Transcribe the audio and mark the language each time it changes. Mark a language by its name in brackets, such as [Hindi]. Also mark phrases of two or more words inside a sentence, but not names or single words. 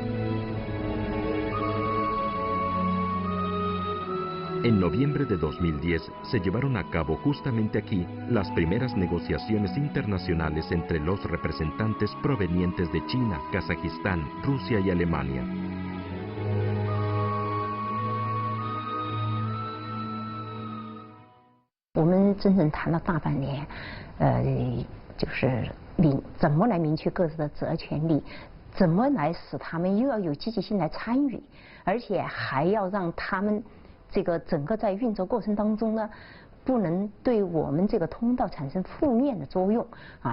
[Spanish] En noviembre de 2010 se llevaron a cabo justamente aquí las primeras negociaciones internacionales entre los representantes provenientes de China, Kazajistán, Rusia y Alemania. [Chinese] 我们真正谈了大半年，就是怎么来明确各自的责权利，怎么来使他们又要有积极性来参与，而且还要让他们这个整个在运作过程当中呢，不能对我们这个通道产生负面的作用啊。